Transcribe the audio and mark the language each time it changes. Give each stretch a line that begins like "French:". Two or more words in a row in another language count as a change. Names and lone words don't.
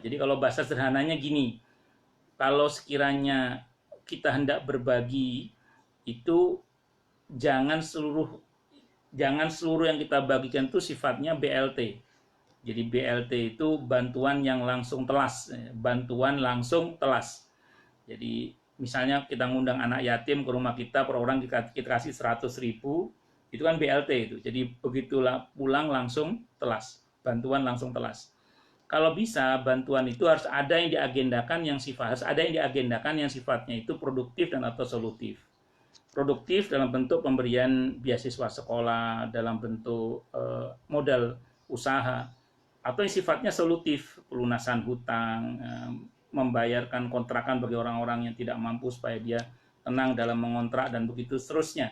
Indonesian: Jadi kalau bahasa sederhananya gini, kalau sekiranya kita hendak berbagi, itu jangan seluruh yang kita bagikan itu sifatnya BLT. Jadi BLT itu bantuan yang langsung telas, Jadi misalnya kita ngundang anak yatim ke rumah kita, per orang kita kasih 100.000, itu kan BLT itu. Jadi begitulah pulang langsung telas, bantuan langsung telas. Kalau bisa bantuan itu harus ada yang diagendakan yang sifatnya itu produktif dan atau solutif. Produktif dalam bentuk pemberian beasiswa sekolah, dalam bentuk modal usaha, atau yang sifatnya solutif, pelunasan hutang, membayarkan kontrakan bagi orang-orang yang tidak mampu supaya dia tenang dalam mengontrak dan begitu seterusnya.